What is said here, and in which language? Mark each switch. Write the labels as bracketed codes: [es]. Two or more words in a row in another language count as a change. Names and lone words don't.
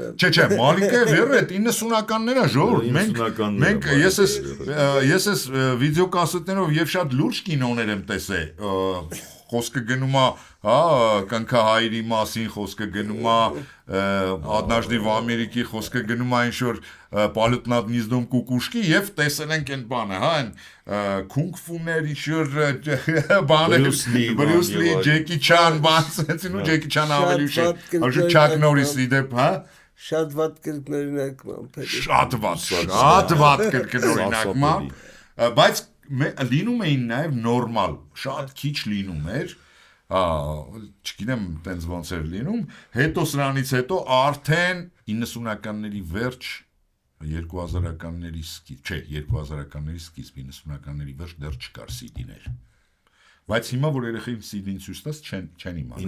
[hy] Չէ, Մալինկա Էվերը 90-ականներ է, ժողովուրդ, մենք ես ես վիդեոկասետներով եւ շատ լուրջ կինոներ եմ տեսել, խոսքը գնում է, հա, Կնքահայրի մասին խոսքը գնում է, Однажды в Америке խոսքը գնում է ինչ-որ Полет над гнездом кукушки եւ տեսել ենք այն բանը, հա, այն քունգ-ֆուներ ինչ-որ բանը, Բրյուս Լի, Ջեկի Չան, բանցեցին ու Ջեկի Չան ավելի ուշ, այժմ Չակ Նորիսի դեպ, հա, շատ վատ կրկնօրինակման, շատ վատ կրկնօրինակման, բայց լինում էին նաև նորմալ, շատ քիչ լինում էր, չգիտեմ տենց ոնց էր լինում, հետո սրանից հետո արդեն 90-ականների վերջ, 2000-ականների սկիզբ, չէ, 2000-ականների սկիզբ, 90-ականների վերջ դեռ չկար CD-ներ, բայց հիմա որ երեխային CD-ին ցույց տաս չեն իմանա։